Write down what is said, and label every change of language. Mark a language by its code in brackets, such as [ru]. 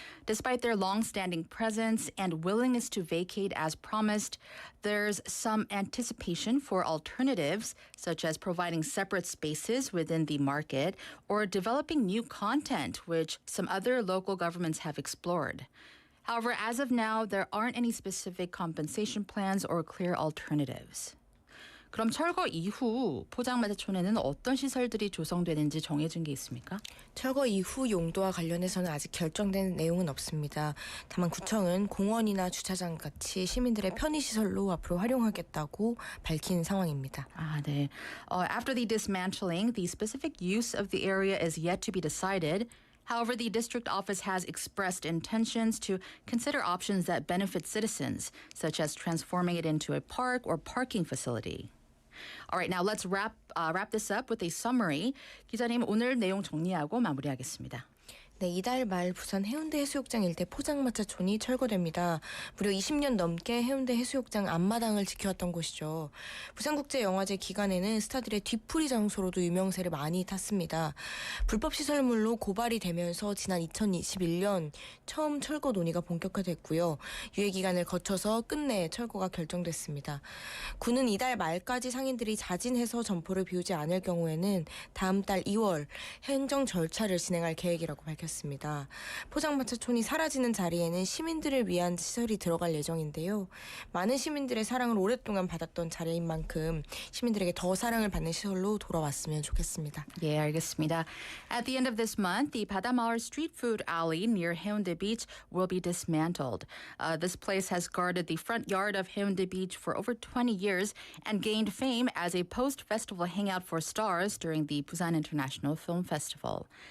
[en] Despite their long-standing presence and willingness to vacate as promised, there's some anticipation for alternatives, such as providing separate spaces within the market or developing new content, which some other local governments have explored. However, as of now, there aren't any specific compensation plans or clear alternatives. [ko] 그럼 철거 이후 포장마차촌에는 어떤 시설들이 조성되는지 정해진 게 있습니까? 철거 이후 용도와 관련해서는 아직 결정된 내용은 없습니다. 다만 구청은 공원이나 주차장 같이 시민들의 편의시설로 앞으로 활용하겠다고 밝힌 상황입니다. 아, 네. [en] After the dismantling, the specific use of the area is yet to be decided. However, the district office has expressed intentions to consider options that benefit citizens, such as transforming it into a park or parking facility. All right, now let's wrap this up with a summary. [ko] 기자님, 오늘 내용 정리하고 마무리하겠습니다. 네, 이달 말 부산 해운대 해수욕장 일대 포장마차촌이 철거됩니다. 무려 20년 넘게 해운대 해수욕장 앞마당을 지켜왔던 곳이죠. 부산국제영화제 기간에는 스타들의 뒤풀이 장소로도 유명세를 많이 탔습니다. 불법 시설물로 고발이 되면서 지난 2021년 처음 철거 논의가 본격화됐고요. 유예 기간을 거쳐서 끝내 철거가 결정됐습니다. 군은 이달 말까지 상인들이 자진해서 점포를 비우지 않을 경우에는 다음 달 2월 행정 절차를 진행할 계획이라고 밝혔습니다. 포장마차촌이 사라지는 자리에는 시민들을 위한 시설이 들어갈 예정인데요. 많은 시민들의 사랑을 오랫동안 받았던 자리인 만큼 시민들에게 더 사랑을 받는 시설로 돌아왔으면 좋겠습니다. 예, 알겠습니다. [en] At the end of this month, the 바다마을 street food alley near Haeundae Beach will be dismantled. This place has guarded the front yard of Haeundae Beach for over 20 years and gained fame as a post-festival hangout for stars during the Busan International Film Festival.